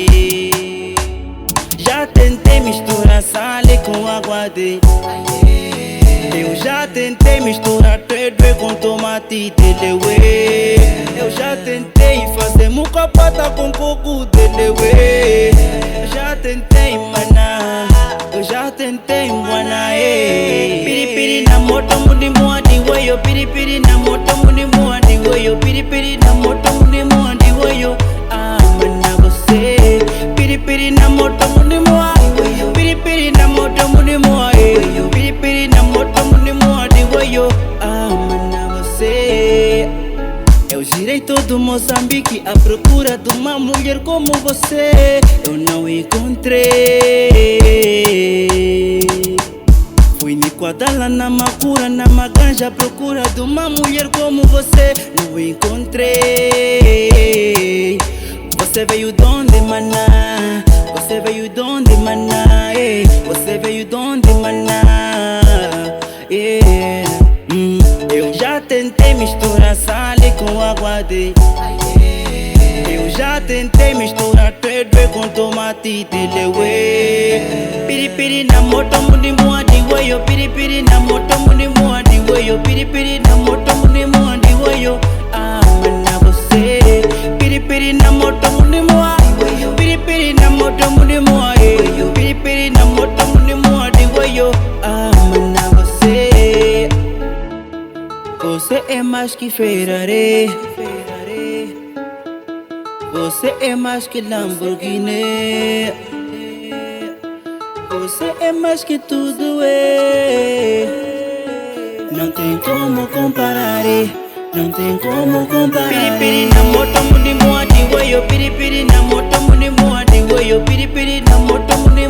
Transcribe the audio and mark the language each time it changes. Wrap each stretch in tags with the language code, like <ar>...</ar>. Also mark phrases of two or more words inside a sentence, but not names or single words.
<pt>Já tentei misturar sal com água de. Eu já tentei misturar tudo com tomate de lewe. Eu já tentei fazer mucapata com coco de lewe. Eu já tentei maná. Eu já tentei guaná.</pt> <chw>Piripiri na moto mundi muadi wayo. Piripiri na moto mundi muadi wayo. Piripiri na moto mundi muadi wayo.</chw> <pt>Maná você.</pt> <chw>Piripiri na moto mundi muadi wayo. Piripiri na moto mundi muadi wayo. Piripiri na moto mundi muadi wayo.</chw> <pt>Maná você. Eu girei todo Moçambique à procura de uma mulher como você. Eu não encontrei. Fui em Quadala, na Macura, na Maganja à procura de uma mulher como você. Não encontrei. Você veio de onde, maná? Você veio de onde, maná? Você veio de onde, maná? Eu já tentei misturar sal com água de. Eu já tentei misturar tudo com tomate de lewe.</pt> <chw>Piripiri na moto mundi muadi wayo. Piripiri na moto mundi muadi wayo. Piripiri na moto mundi muadi wayo.</chw> <pt>Maná você.</pt> <chw>Piripiri na moto mundi muadi wayo. Piripiri na moto mundi muadi wayo. Piripiri na moto mundi muadi wayo.</chw> <pt>Maná você. Você é mais que Ferrari. Você é mais que Lamborghini. Você é mais que tudo Não tem como comparar. Não tem como comparar.</pt> <chw>Piripiri na moto mundi muadi wayo. Piripiri na moto mundi muadi wayo. Piripiri na moto</chw>